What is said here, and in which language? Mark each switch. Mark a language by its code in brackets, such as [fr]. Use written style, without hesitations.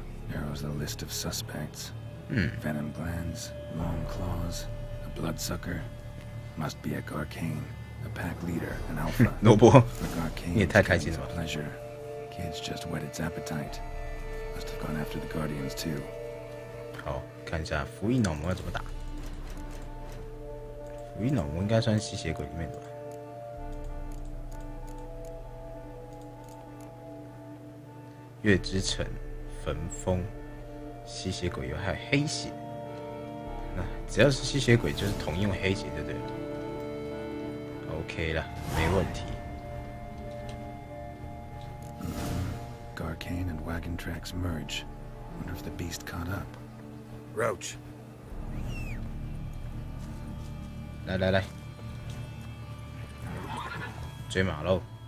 [en] Narrows the list of suspects. Venom glands, long claws, a bloodsucker. Must be a Garcane, a pack leader, an alpha. [zh] 萝卜， [en] A Garcane [zh] 你也太开心了吧 [en] pleasure. Kids just whet its appetite. Must have gone after the Guardians too. [zh] 好，看一下福音脑魔要怎么打。福音脑魔应该算是吸血鬼里面的吧？月之城、焚风、吸血鬼有还有黑血。那只要是吸血鬼，就是统一用黑血，对不对？OK 了，没问题。 [en] Garcane and wagon tracks merge. Wonder if the beast caught up. Roach. [zh] 来，追马喽